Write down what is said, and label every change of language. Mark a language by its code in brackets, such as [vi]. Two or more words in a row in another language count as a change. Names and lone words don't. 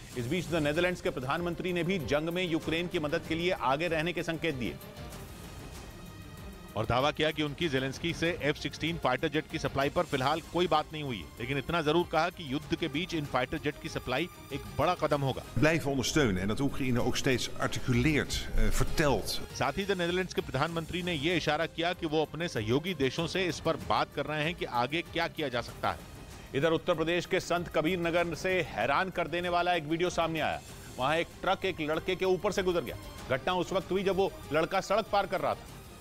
[hi] इस बीच द नेदरलैंड्स के प्रधानमंत्री ने भी जंग में यूक्रेन की मदद के लिए आगे रहने के संकेत दिए और दावा किया कि उनकी जेलेंस्की से F-16 फाइटर जेट की सप्लाई पर फिलहाल कोई बात नहीं हुई है, लेकिन इतना जरूर कहा कि युद्ध के बीच इन फाइटर जेट की सप्लाई एक बड़ा कदम होगा। [nl] Blijven ondersteunen en dat Oekraïne ook steeds articuleert, vertelt. [hi] साथ ही द नेदरलैंड्स के प्रधानमंत्री ने यह इशारा किया कि वो अपने सहयोगी देशों से इस पर बात कर रहे हैं कि आगे क्या किया जा सकता है। इधर उत्तर प्रदेश के संत कबीर नगर से हैरान कर देने वाला एक वीडियो सामने आया। वहां एक ट्रक एक लड़के के ऊपर से गुजर गया। घटना उस वक्त हुई जब वो लड़का सड़क पार कर रहा था।